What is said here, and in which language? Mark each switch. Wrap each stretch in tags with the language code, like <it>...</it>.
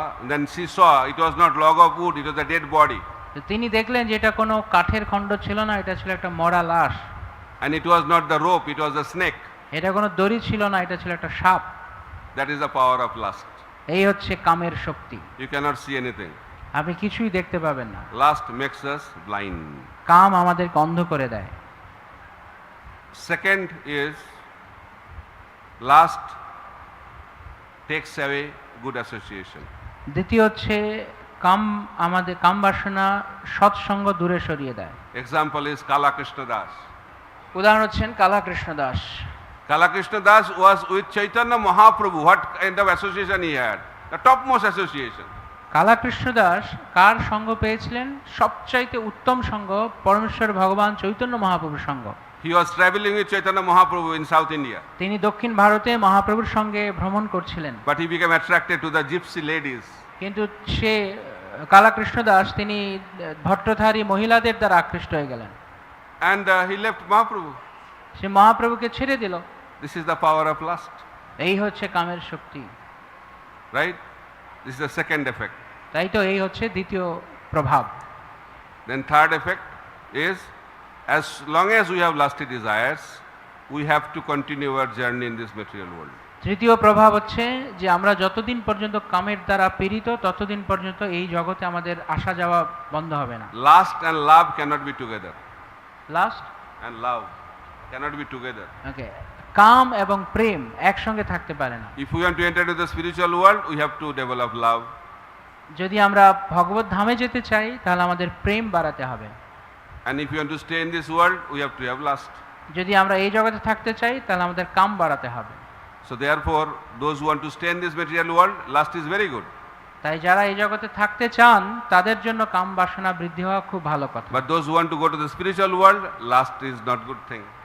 <en>Then she saw it was not log of wood, it was a dead body.</en> <bn>তো তিনি দেখলেন যে এটা কোনো কাঠের খণ্ড ছিল না, এটা ছিল একটা মরা লাশ।</bn> <en>And it was not the rope, it was a snake.</en> <bn>এটা কোনো দড়ি ছিল না, এটা ছিল একটা সাপ।</bn> <en>That is the power of lust.</en> <bn>এই হচ্ছে কামের শক্তি।</bn> <en>You cannot see anything.</en> <bn>আপনি কিছুই দেখতে পাবেন না।</bn> <en>Lust makes us blind.</en> <bn>কাম আমাদেরকে অন্ধ করে দেয়।</bn> <en>Second is lust takes away good association.</en> <bn>দ্বিতীয় হচ্ছে আমাদের কাম বাসনা সৎসঙ্গ দূরে সরিয়ে দেয়।</bn> <en>Example is Kala Krishna Das.</en> <bn>উদাহরণ হচ্ছেন কালা Krishna Das.</bn> <en>Kala Krishna Das was with Chaitanya Mahaprabhu. What kind of association he had? The topmost association.</en> <bn>কালা কৃষ্ণ দাস কার সঙ্গ পেয়েছিলেন? সবচাইতে উত্তম সঙ্গ পরমেশ্বর ভগবান চৈতন্য মহাপ্রভুর সঙ্গ।</bn> <en>He was traveling with Chaitanya Mahaprabhu in South India.</en> <bn>তিনি দক্ষিণ ভারতে মহাপ্রভুর সঙ্গে ভ্রমণ করছিলেন।</bn> <en>But he became attracted to the gypsy ladies.</en> <bn>কিন্তু সে কালা কৃষ্ণ দাস তিনি ভট্টধারী মহিলাদের দ্বারা আকৃষ্ট হয়ে গেলেন।</bn> <en>And he left Mahaprabhu.</en> <bn>সে মহাপ্রভুকে ছেড়ে দিল।</bn> <en>This is the power of lust.</en> <bn>এই হচ্ছে কামের শক্তি।</bn> <en>Right? This is the second effect.</en> <bn>তাই তো এই হচ্ছে দ্বিতীয় প্রভাব।</bn> <en>Then third effect is, as long as we have lusty desires, we have to continue our journey in this material world.</en> <bn>তৃতীয় প্রভাব হচ্ছে যে আমরা যতদিন পর্যন্ত কামের দ্বারা পীড়িত ততদিন পর্যন্ত এই জগতে আমাদের আসা যাওয়া বন্ধ হবে না।</bn> <en>Lust and love cannot be together. Lust And love cannot be together.</en> <bn>ওকে, কাম এবং প্রেম একসঙ্গে থাকতে পারে না।</bn> <en>If we want to enter into the spiritual world, we have to develop love.</en> <bn>যদি আমরা ভগবত ধামে যেতে চাই তাহলে আমাদের প্রেম বাড়াতে হবে।</bn> <en>And if we want to stay in this world, we have to have lust.</en> <bn>যদি আমরা এই জগতে থাকতে চাই তাহলে আমাদের কাম বাড়াতে হবে।</bn> <en>So therefore, those who want to stay in this material world, lust is very good.</en> <bn>তাই যারা এই জগতে থাকতে চান তাদের জন্য কাম বাসনা বৃদ্ধি হওয়া খুব ভালো কথা।</bn> <en>But those who want to go to the spiritual world, lust is not good thing.</en>